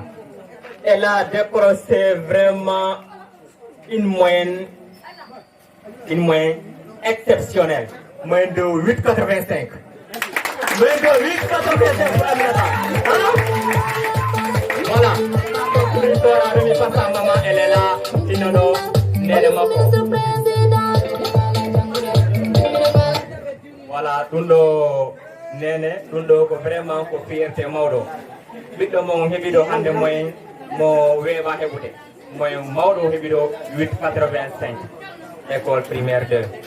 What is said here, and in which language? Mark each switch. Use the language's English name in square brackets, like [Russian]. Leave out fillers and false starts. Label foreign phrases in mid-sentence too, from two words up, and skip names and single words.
[French] Elle a décroché vraiment une moyenne exceptionnelle. Moyenne de 8,85. Moyenne de 8,85 pour Aminata. Voilà. L'histoire a remis par sa maman, elle est là. [Fula] Inono, Nene Mako. Voilà, tundo nene, tundo ko vraiment ko fierté mawdo. Biddo mo hebido hande moyen mo weba hebude. Moyen mawdo hebido 8,85. École primaire 2.